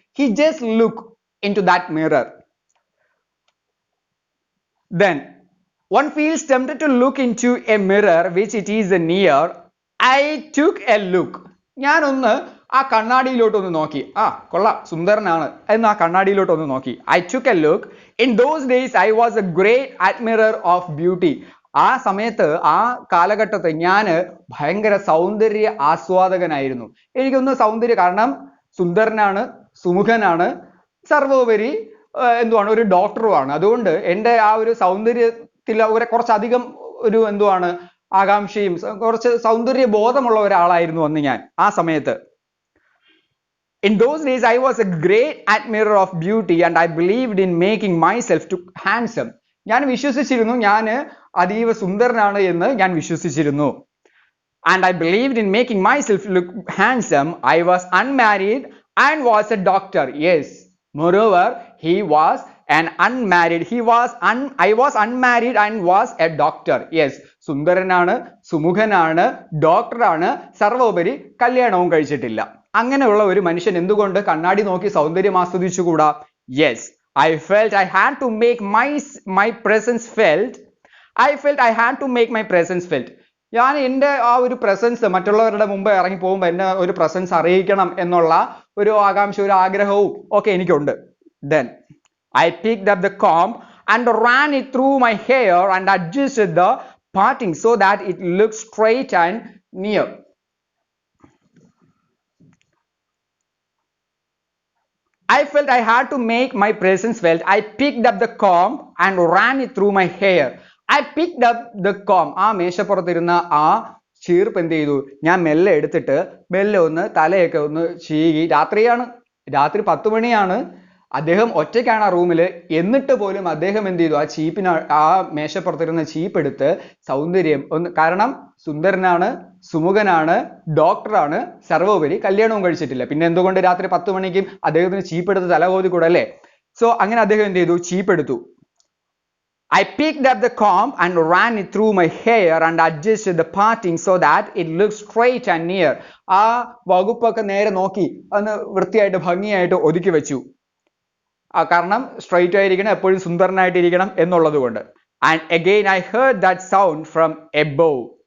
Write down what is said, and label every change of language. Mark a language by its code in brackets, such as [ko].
[en] He just looked into that mirror. Then one feels tempted to look into a mirror which it is near. I took a look. [ml] ഞാനൊന്ന് ആ കണ്ണാടിയിലോട്ടൊന്ന് നോക്കി. കൊള്ളാം, സുന്ദരനാണ് എന്ന് ആ കണ്ണാടിയിലോട്ടൊന്ന് നോക്കി. [en] I took a look. In those days I was a great admirer of beauty. [ml] ആ സമയത്ത്, ആ കാലഘട്ടത്തിൽ ഞാൻ ഭയങ്കര സൗന്ദര്യ ആസ്വാദകനായിരുന്നു. എനിക്കൊന്ന് കാരണം സുന്ദരനാണ്, സുമുഖനാണ്, സർവോപരി ഒരു ഡോക്ടറുമാണ്. അതുകൊണ്ട് എൻ്റെ ആ ഒരു സൗന്ദര്യത്തിൽ കുറച്ചധികം ഒരു ആകാംക്ഷയും കുറച്ച് സൗന്ദര്യ ബോധമുള്ള ഒരാളായിരുന്നു അന്ന് ഞാൻ ആ സമയത്ത്. [en] In those days, I was a great admirer of beauty and I believed in making myself too handsome. [ml] ഞാൻ വിശ്വസിച്ചിരുന്നു, ഞാൻ അതീവ സുന്ദരനാണ് എന്ന് ഞാൻ വിശ്വസിച്ചിരുന്നു. [en] And I believed in making myself look handsome. I was unmarried and was a doctor. Yes. Moreover, he was an unmarried. I was unmarried and was a doctor. Yes. [ml] സുന്ദരനാണ്, സുമുഖനാണ്, ഡോക്ടറാണ്, സർവോപരി കല്യാണവും കഴിച്ചിട്ടില്ല. അങ്ങനെയുള്ള ഒരു മനുഷ്യൻ എന്തുകൊണ്ട് കണ്ണാടി നോക്കി സൗന്ദര്യം ആസ്വദിച്ചുകൂടാ? [en] Yes. I felt I had to make my presence felt. I felt I had to make my presence felt. [ml] ഞാൻ എൻ്റെ ആ ഒരു പ്രസൻസ് മറ്റുള്ളവരുടെ മുമ്പ് ഇറങ്ങി പോകുമ്പോൾ എന്നെ ഒരു പ്രസൻസ് അറിയിക്കണം എന്നുള്ള ഒരു ആകാംക്ഷ, ഒരു ആഗ്രഹവും ഒക്കെ എനിക്കുണ്ട്. [en] Then I picked up the comb and ran it through my hair and adjusted the parting so that it looked straight and near. I felt I had to make my presence felt. I picked up the comb and ran it through my hair. I picked up the comb. [ml] ആ മേശപ്പുറത്തിരുന്ന ആ ചീർപ്പ് എന്ത് ചെയ്തു? ഞാൻ മെല്ലെ എടുത്തിട്ട് മെല്ലെ ഒന്ന് തലയൊക്കെ ഒന്ന് ചീകി. രാത്രി 10 മണിയാണ്. അദ്ദേഹം ഒറ്റയ്ക്കാണ് ആ റൂമിൽ. എന്നിട്ട് പോലും അദ്ദേഹം എന്ത് ചെയ്തു? ആ മേശപ്പുറത്തിരുന്ന ചീപ്പ് എടുത്ത് സൗന്ദര്യം ഒന്ന്, കാരണം സുന്ദരനാണ്, സുമുഖനാണ്, ഡോക്ടറാണ്, സർവോപരി കല്യാണവും കഴിച്ചിട്ടില്ല. പിന്നെ എന്തുകൊണ്ട് രാത്രി 10 മണിക്കും അദ്ദേഹത്തിന് ചീപ്പ് എടുത്ത് തല കോതി കൂടല്ലേ? സോ അങ്ങനെ അദ്ദേഹം എന്ത് ചെയ്തു? ചീപ്പ് എടുത്തു. [en] I picked up the comb and ran it through my hair and adjusted the parting so that it looked straight and near. [ml] ആ വകുപ്പൊക്കെ നേരെ നോക്കി ഒന്ന് വൃത്തിയായിട്ട് ഭംഗിയായിട്ട് ഒതുക്കി വെച്ചു. കാരണം സ്ട്രൈറ്റ് ആയിരിക്കണം, എപ്പോഴും സുന്ദരനായിട്ടിരിക്കണം എന്നുള്ളത് കൊണ്ട്. [en] And again I heard that sound from above.